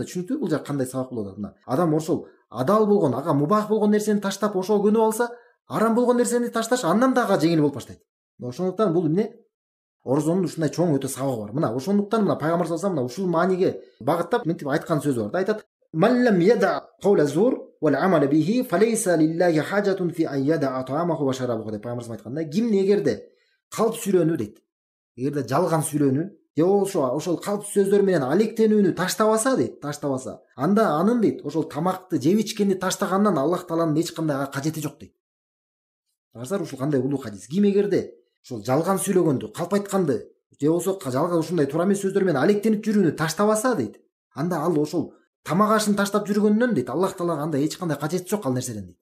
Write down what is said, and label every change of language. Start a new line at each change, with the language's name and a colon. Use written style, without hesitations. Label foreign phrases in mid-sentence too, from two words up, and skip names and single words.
Kyrgyz: Түшүнүктүүбү бул жак кандай сабак болуп атат? Адам ошол адал болгон, ага мубах болгон нерсени таштап ошого көнүп алса, арам болгон нерсени ташташ андан дагы жеңил болуп баштайт. Ошондуктан бул эмне? Орозонун ушундай чоң өтө сабагы бар. Мына ошондуктан мына пайгамбар
Arabic: صلى الله عليه
Kyrgyz: ушул мааниге багыттап мынтип айткан сөзү бар да. Айтат:
Arabic: "من لم يدع قول الزور والعمل به فليس لله حاجة في أن يدع طعامه وشرابه"
Kyrgyz: деп пайгамбар айтканда, ким эгерде калп сүйлөнүү дейт. Эгерде жалган сүйлөнүү же болбосо ошол калп сөздөр менен алектенүүнү таштабаса дейт, анда анын дейт, ошол тамакты жеп ичкенди таштагандан Аллах Тааланын эч кандай кажети жок дейт. Карасаңар, ушул кандай улуу хадис. Ким эгерде ошол жалган сүйлөгөндү, калп айтканды, же болбосо жалган ушундай туура эмес сөздөр менен алектенип жүрүүнү таштабаса дейт, анда ал ошол тамак ашын таштап жүргөндөн дейт, Аллах Таалага анда эч кандай кажети жок ал нерседен дейт.